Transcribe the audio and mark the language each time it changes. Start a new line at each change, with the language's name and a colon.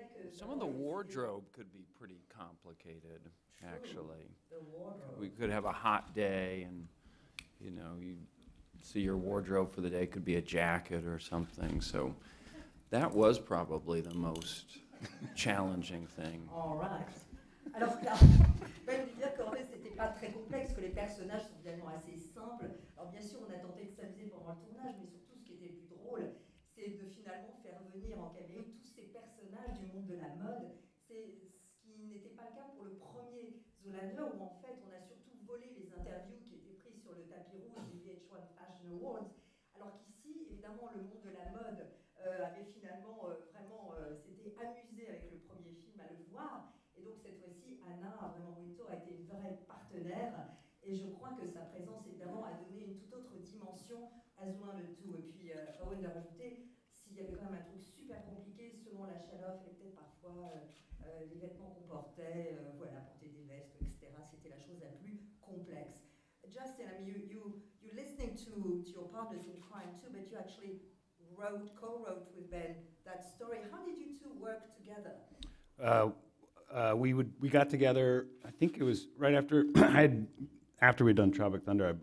English: Some of the wardrobe could be pretty complicated, actually. We could have a hot day, and you see your wardrobe for the day could be a jacket or something. So that was probably the most challenging thing. All right.
French: Alors, même dire qu'en fait, c'était pas très complexe, que les personnages sont finalement assez simples. Alors, bien sûr, on a tenté de s'amuser pendant le tournage, mais surtout, ce qui était le plus drôle, c'est de finalement faire venir en caméo tous ces personnages du monde de la mode. C'est ce qui n'était pas le cas pour le premier Zoolander, où en fait, on a surtout volé les interviews qui étaient prises sur le tapis rouge des VH1 Fashion Awards. Alors qu'ici, évidemment, le monde de la mode avait finalement s'était amusé avec le premier film à le voir. Et donc cette fois-ci, Anna, vraiment Wintour, a été une vraie partenaire. Et je crois que sa présence, évidemment, a donné une toute autre dimension à Zoolander 2. Et puis, Owen de rajouter, s'il y avait quand même un truc super compliqué, selon la chaleur, il fallait peut-être parfois les vêtements qu'on portait, porter des vestes, etc. C'était la chose la plus complexe.
English: Justin, I mean, you're listening to your partners in crime too, but you actually co-wrote with Ben that story. How did you two work together? We got together. I think it was right after after we'd done Tropic Thunder.